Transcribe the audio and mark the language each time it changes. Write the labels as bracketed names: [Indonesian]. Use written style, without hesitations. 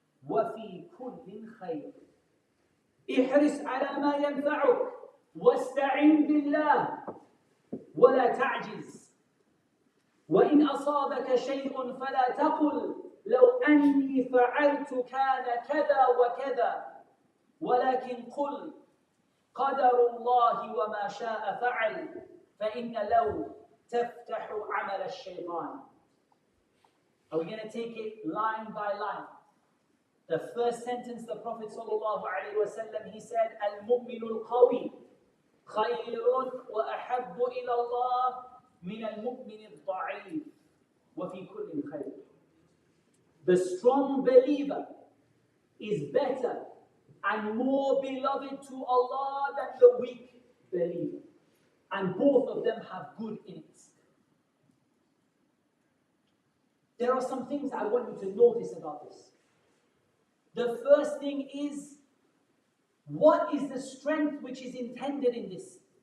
[Arabic] وفي كل خير احرص على ما ينفعك واستعن بالله ولا تعجز وإن أصابك شيء فلا تقل لو أني فعلت كان كذا وكذا ولكن قل قدر الله وما شاء فعل فإن لو تفتح عمل الشيطان. [English] Are we going to take it line by line? The first sentence the Prophet ﷺ, he said, [Arabic] المؤمن القوي خير وأحب إلى الله من المؤمن الضعيف وفي كل خير. [English] The strong believer is better and more beloved to Allah than the weak believer. And both of them have good in it. There are some things I want you to notice about this. The first thing is, what is the strength which is intended in this?